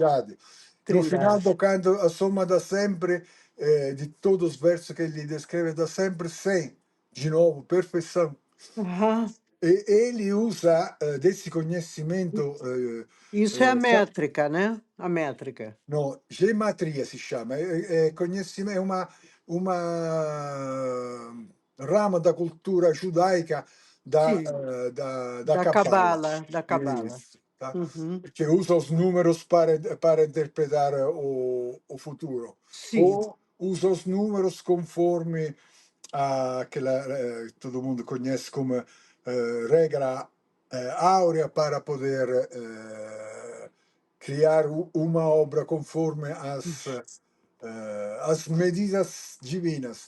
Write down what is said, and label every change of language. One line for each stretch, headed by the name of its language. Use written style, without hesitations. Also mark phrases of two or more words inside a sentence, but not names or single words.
Portuguese: Trindade. No final Trindade. do canto, a soma dá sempre, de todos os versos que ele descreve, dá sempre 100. De novo, perfeição. Aham. E ele usa desse conhecimento, Isso é a métrica, né? A métrica. no,
Italian: gematria si chiama, è una ramo
Portuguese: da cultura giudaica Sim, da da Cabala. cabala, da cabala. Isso, tá? Uhum. Che usa os números para interpretar o futuro. Sim. Ou usa os números conforme àquela todo mundo conhece como regra áurea para poder criar uma obra conforme as medidas divinas.